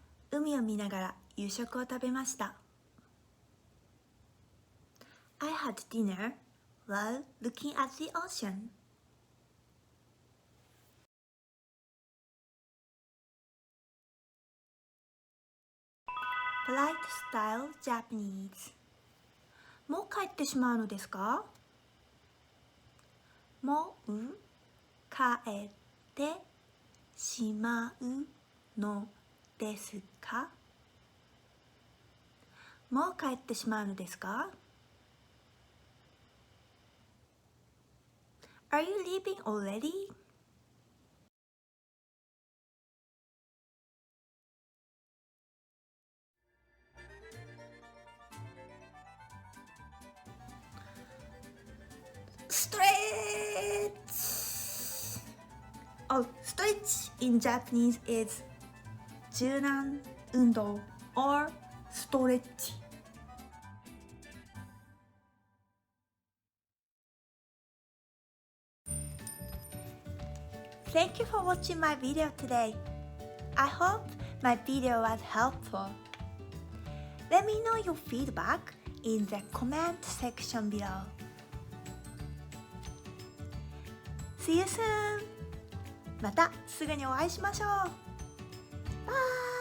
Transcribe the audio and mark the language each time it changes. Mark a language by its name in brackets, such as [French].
[Japanese] 海を見ながら夕食を食べました。 [English] I had dinner while looking at the ocean. Polite style Japanese [Japanese] もう帰ってしまうのですか？もう帰ってしまうのですか？もう帰ってしまうのですか？ [English] Are you leaving already? Stretch! Oh, stretch in Japanese is 柔軟運動 or stretch. Thank you for watching my video today. I hope my video was helpful. Let me know your feedback in the comment section below. See you soon! [Japanese] またすぐにお会いしましょう。バイ